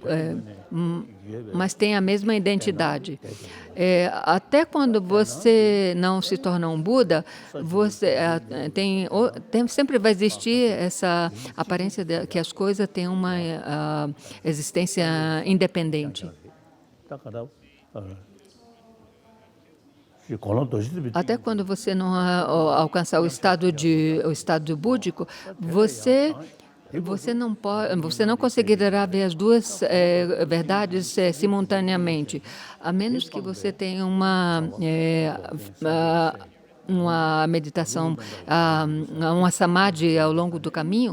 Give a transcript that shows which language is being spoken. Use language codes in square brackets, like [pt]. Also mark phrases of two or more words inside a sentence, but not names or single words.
[pt] mas têm a mesma identidade. Até quando você não se torna um Buda, você sempre vai existir essa aparência de que as coisas têm uma existência independente. [ja] だからこの年で [pt] Até quando você não alcançar o estado búdico, você não conseguirá ver as duas verdades simultaneamente, a menos que você tenha uma meditação, uma samadhi ao longo do caminho.